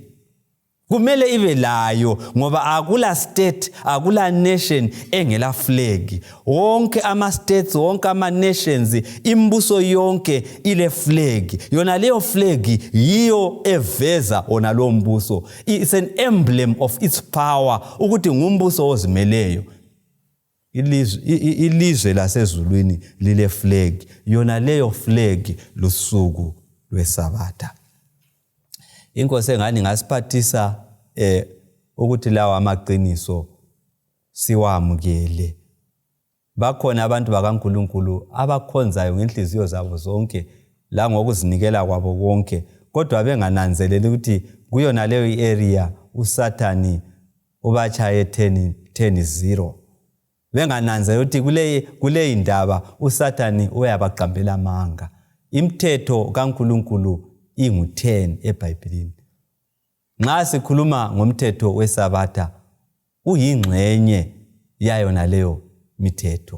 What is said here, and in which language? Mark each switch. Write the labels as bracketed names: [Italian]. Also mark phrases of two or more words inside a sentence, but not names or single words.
[North Ndebele] Kumele ibe layo ngoba akula state, akula nation engela flag. Wonke ama states, wonke ama nations, imbuso yonke ile flag. Yona leyo flag yiyo eveza ona lo mbuso. [English] It's an emblem of its power [North Ndebele] ukuthi ngumbuso ozimeleyo. Ilizwe lasezulwini lile flag. Yona leyo flag lusuku lwesabatha. Inkosi engani ngasiphathisa ukuthi lawa amaqiniso siwamukele. Bakhona abantu bakaNkulunkulu abakhonzayo ngenhliziyo zabo zonke la ngokuzinikela kwabo konke, kodwa bengananzeleli ukuthi kuyona leyo area uSathani ubachaye 10-0. Bengananzela ukuthi kule indaba uSathani uyabaqambela amanga. Imithetho kaNkulunkulu ingu-10 eBhayibhelini. Nxa sikhuluma ngomthetho wesabatha, uyingxenye yayo naleyo mithetho.